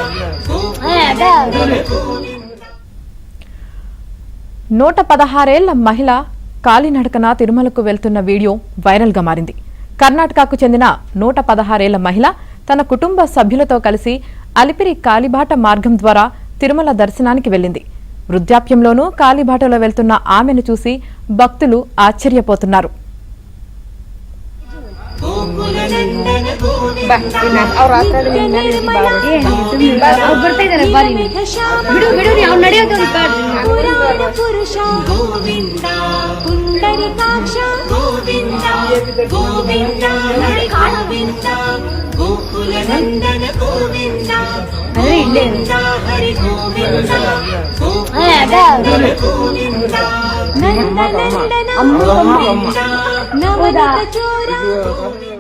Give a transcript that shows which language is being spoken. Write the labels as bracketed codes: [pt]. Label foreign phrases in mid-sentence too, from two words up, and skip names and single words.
[te] 116 ఏళ్ల మహిళ కాలినడకన తిరుమలకు వెళ్తున్న వీడియో వైరల్ గా మారింది. కర్ణాటకకు చెందిన 116 ఏళ్ల మహిళ తన కుటుంబ సభ్యులతో కలిసి అలిపిరి కాలిబాట మార్గం ద్వారా తిరుమల దర్శనానికి వెళ్లింది. వృద్ధాప్యంలోనూ కాలిబాటలో వెళ్తున్న ఆమెను చూసి భక్తులు ఆశ్చర్యపోతున్నారు. [kn] ಬರ್ತಾ ಇದಾರೆ ಬಾ ಬಿಡು ಬಿಡು ಅವ್ರು ನಡೆಯೋದು ಪುರುಷ ಗೋವಿಂದ ಪುಂಡರಿಕಾಕ್ಷ ಗೋವಿಂದ ಗೋವಿಂದ ಗೋವಿಂದ ಗೋಕುಲ ನಂದನ ಗೋವಿಂದ ಗೋವಿಂದ ಹರಿ ಗೋವಿಂದ ಗೋವಿಂದ ನಂದನ ನಂದನ ನವನೀತ ಚೋರ